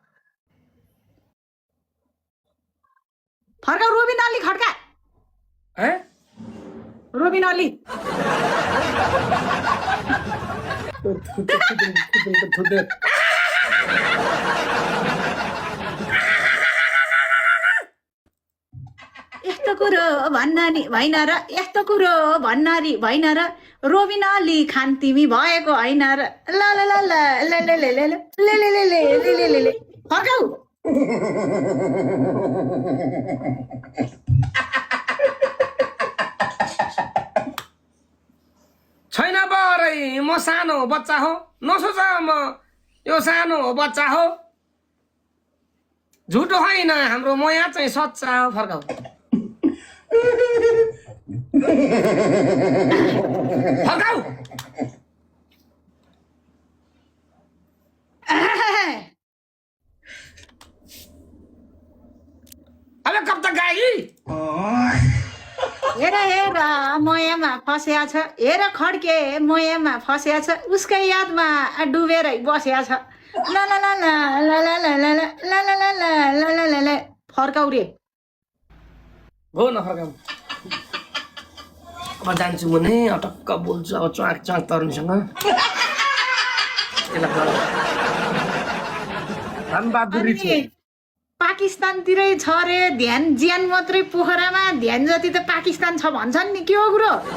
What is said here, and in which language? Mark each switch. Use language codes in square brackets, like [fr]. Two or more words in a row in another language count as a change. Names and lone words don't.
[ne] फर्काउ रोबिन अली खड्का रोबिन अली यस्तो कुरो भन्न नि भएन र यस्तो कुरो भन्न नि भएन र रोबिन अली खान तिमी भएको होइन र ला ला ला ला ला ला ला ला ला ला ला ला ला ला ला फर्काउ छैन बरै म सानो बच्चा हो नसोच म यो सानो बच्चा हो झुटो होइन हाम्रो मया चाहिँ सच्चा हो फर्काऊ फर्काऊ अब [hi] कब तक [ne] गाई हेर हेर मयामा फस्या छ हेर खड्के मयामा फस्या छ उसकै यादमा डुबेर बस्या छ ला ला ला ला ला ला ला ला ला ला ला ला ला ला ला ला फर्काउ रे हो न फर्काऊ अब जान्छु म नै अटक्क बोल्छु अब च्वाक च्वाक तरुनीसँग बहादुरी छ पाकिस्तानतिरै छ रे ध्यान ज्यान मात्रै पोखरामा ध्यान जति त पाकिस्तान छ भन्छन् नि के हो कुरो